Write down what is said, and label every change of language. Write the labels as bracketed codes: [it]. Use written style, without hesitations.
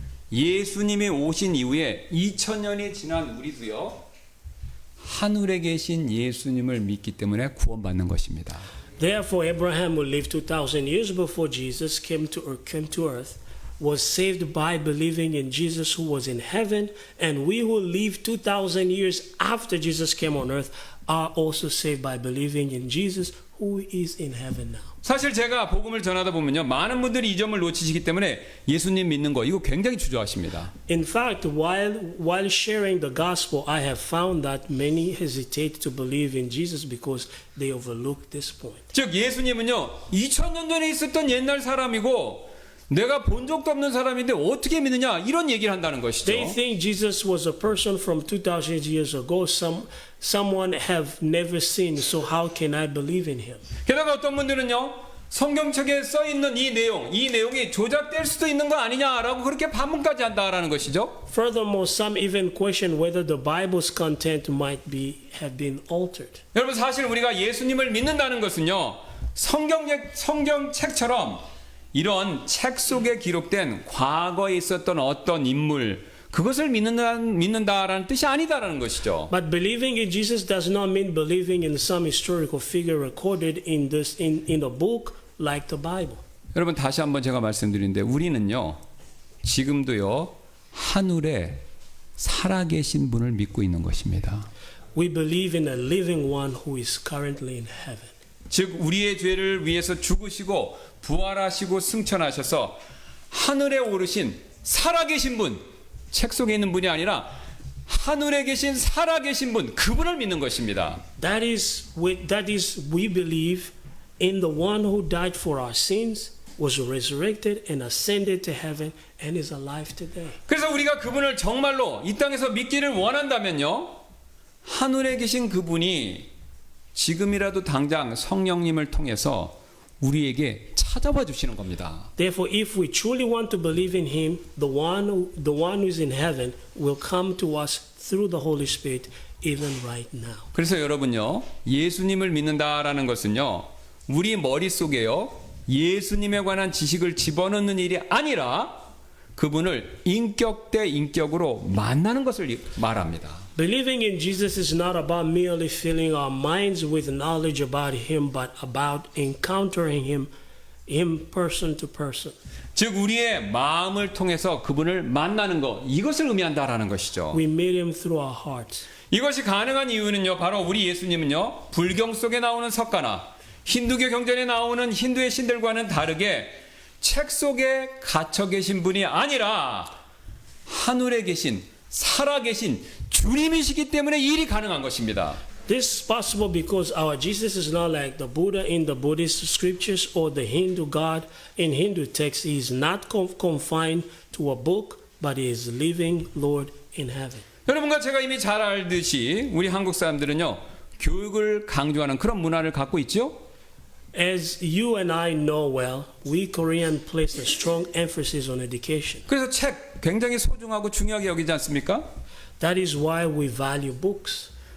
[ko] 예수님이 오신 이후에 2000년이 지난 우리도요 하늘에 계신 예수님을 믿기 때문에 구원받는 것입니다. [en] Therefore, Abraham, who lived 2,000 years before Jesus came to earth, was saved by believing in Jesus who was in heaven, and we who live 2,000 years after Jesus came on earth are also saved by believing in Jesus who is in heaven now. [ko] 사실 제가 복음을 전하다 보면요 많은 분들이 이 점을 놓치시기 때문에 예수님 믿는 거 이거 굉장히 주저하십니다. [en] In fact, while sharing the gospel, I have found that many hesitate to believe in Jesus because they overlook this point. [ko] 즉 예수님은요 2000년 전에 있었던 옛날 사람이고 내가 본 적도 없는 사람인데 어떻게 믿느냐 이런 얘기를 한다는 것이죠. [en] They think Jesus was a person from 2,000 years ago, someone have never seen, so how can I believe in him? [ko] 게다가 어떤 분들은요 성경책에 써 있는 이 내용이 조작될 수도 있는 거 아니냐라고 그렇게 반문까지 한다라는 것이죠. [en] Furthermore, some even question whether the Bible's content might have been altered. [ko] 여러분 사실 우리가 예수님을 믿는다는 것은요 성경책처럼 이런 책 속에 기록된 과거에 있었던 어떤 인물 그것을 믿는다라는 뜻이 아니다라는 것이죠. [en] But believing in Jesus does not mean believing in some historical figure recorded in a book like the Bible. [ko] 여러분 다시 한번 제가 말씀드리는데 우리는요 지금도요 하늘에 살아계신 분을 믿고 있는 것입니다. [en] We believe in a living one who is currently in heaven. [ko] 즉 우리의 죄를 위해서 죽으시고 부활하시고 승천하셔서 하늘에 오르신 살아계신 분, 책 속에 있는 분이 아니라 하늘에 계신 살아계신 분, 그분을 믿는 것입니다. [en] That is, we believe in the one who died for our sins, was resurrected and ascended to heaven and is alive today. [ko] 그래서 우리가 그분을 정말로 이 땅에서 믿기를 원한다면요, 하늘에 계신 그분이 지금이라도 당장 성령님을 통해서 우리에게 찾아와 주시는 겁니다. [en] Therefore, if we truly want to believe in Him, the one who is in heaven will come to us through the Holy Spirit, even right now. [ko] 그래서 여러분요, 예수님을 믿는다라는 것은요, 우리 머릿속에요, 예수님에 관한 지식을 집어넣는 일이 아니라 그분을 인격 대 인격으로 만나는 것을 말합니다. [en] Believing in Jesus is not about merely filling our minds with knowledge about Him, but about encountering Him person to person. [ko] 즉 우리의 마음을 통해서 그분을 만나는 것, 이것을 의미한다라는 것이죠. [en] We meet Him through our hearts. [ko] 이것이 가능한 이유는요, 바로 우리 예수님은요, 불경 속에 나오는 석가나 힌두교 경전에 나오는 힌두의 신들과는 다르게 책 속에 갇혀 계신 분이 아니라 하늘에 계신 살아계신 주님이시기 때문에 이 일이 가능한 것입니다. [en] This is possible because our Jesus is not like the Buddha in the Buddhist scriptures or the Hindu God in Hindu texts. He is not confined to a book, but He is living Lord in heaven. [ko] 여러분과 제가 이미 잘 알듯이 우리 한국 사람들은요, 교육을 강조하는 그런 문화를 갖고 있죠. [en] As you and I know well, we Korean place a strong emphasis on education. [ko] 그래서 책 굉장히 소중하고 중요하게 여기지 않습니까? [en] That is why we value books.